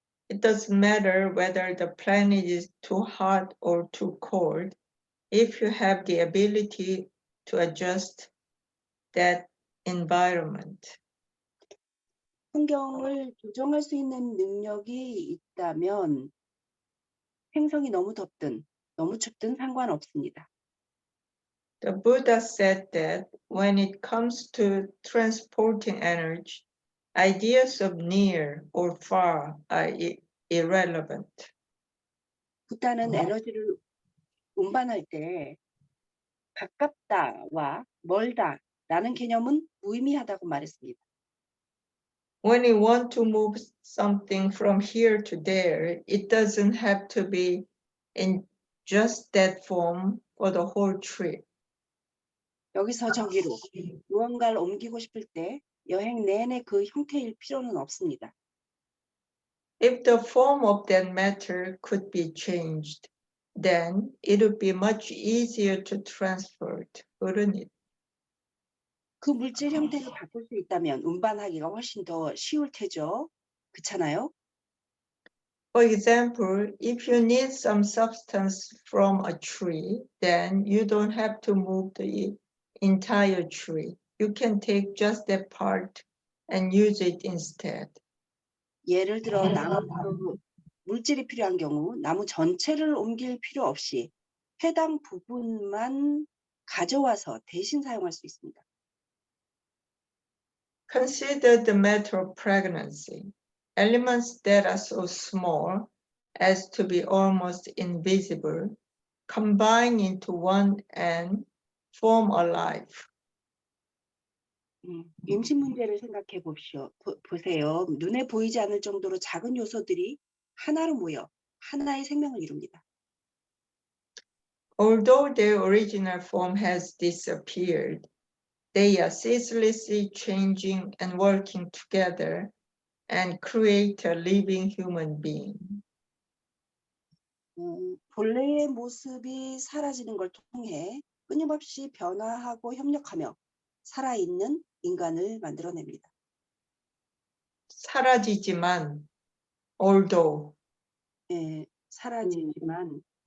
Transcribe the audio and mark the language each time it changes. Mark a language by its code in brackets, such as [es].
[en] It doesn't matter whether the planet is too hot or too cold. If you have the ability to adjust that environment. [ko] 환경을 조정할 수 있는 능력이 있다면 행성이 너무 덥든 너무 춥든 상관없습니다. [en] The Buddha said that when it comes to transporting energy, ideas of near or far are irrelevant. [ko] 부타는 에너지를 운반할 때 가깝다와 멀다라는 개념은 무의미하다고 말했습니다. [en] When you want to move something from here to there, it doesn't have to be in just that form for the whole trip. [ko] 여기서 저기로 무언가를 옮기고 싶을 때 여행 내내 그 형태일 필요는 없습니다. [en] If the form of that matter could be changed, then it would be much easier to transport, wouldn't it? [ko] 그 물질 형태를 바꿀 수 있다면 운반하기가 훨씬 더 쉬울 테죠. 그렇잖아요? [en] For example, if you need some substance from a tree, then you don't have to move the entire tree. You can take just that part and use it instead. [ko] 예를 들어 나무 물질이 필요한 경우 나무 전체를 옮길 필요 없이 해당 부분만 가져와서 대신 사용할 수 있습니다. [en] Consider the matter of pregnancy. Elements that are so small as to be almost invisible combine into one and form a life. [ko] 임신 문제를 생각해 보세요. 눈에 보이지 않을 정도로 작은 요소들이 하나로 모여 하나의 생명을 이룹니다. [en] Although their original form has disappeared, they are ceaselessly changing and working together and create a living human being. [ko] 본래의 모습이 사라지는 걸 통해 끊임없이 변화하고 협력하며 살아있는 인간을 만들어냅니다. 사라지지만, [en] although. [ko] 사라지지만